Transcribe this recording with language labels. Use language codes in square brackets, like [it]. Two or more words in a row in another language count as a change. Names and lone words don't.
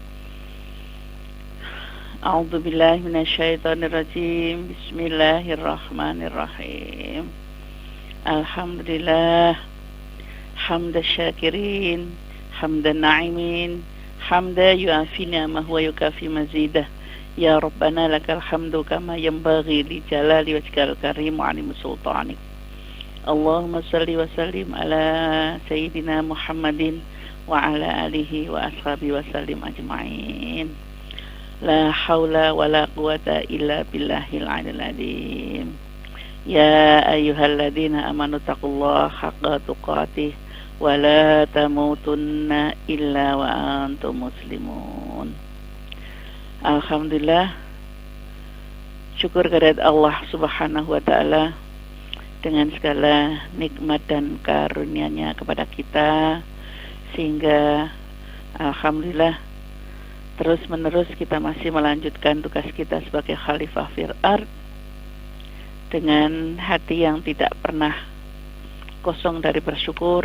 [ar] أعوذ بالله من الشيطان الرجيم. Bismillahirrahmanirrahim. الحمد لله حمد الشاكرين حمد الناعمين حمدا يوافي نعمه ويكافئ مزيده. يا ربنا لك الحمد كما ينبغي لجلال وجهك الكريم وعظيم سلطانك. اللهم صل وسلم على سيدنا محمد وعلى آله وأصحابه وسلم أجمعين. لا حول ولا قوة إلا بالله العلي العظيم. يا أيها الذين آمنوا اتقوا الله حق تقاته ولا تموتن إلا وأنتم مسلمون. Alhamdulillah, [id] syukur kehadirat Allah [ar] سبحانه وتعالى [id] dengan segala nikmat dan karunia-Nya kepada kita, sehingga alhamdulillah terus menerus kita masih melanjutkan tugas kita sebagai [ar] خليفة في الأرض [id] dengan hati yang tidak pernah kosong dari bersyukur.